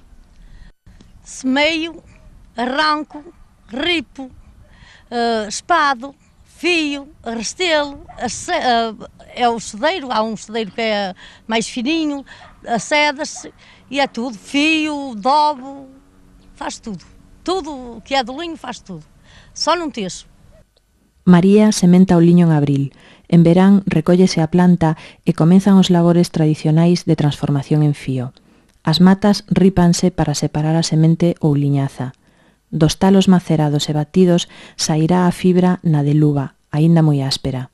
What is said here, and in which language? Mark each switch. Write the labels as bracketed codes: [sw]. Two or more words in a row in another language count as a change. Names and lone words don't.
[pt] Semeio, arranco, ripo, espado, fio, restelo, é o sedeiro, há um sedeiro que é mais fininho, acedas-se e é tudo, fio, dobo, faz tudo. Tudo que é do linho faz tudo, só non texo. [gl] María sementa o liño en abril. En verán recóllese a planta e comenzan os labores tradicionais de transformación en fío. As matas rípanse para separar a semente ou liñaza. Dos talos macerados e batidos sairá a fibra na de luva, aínda moi áspera.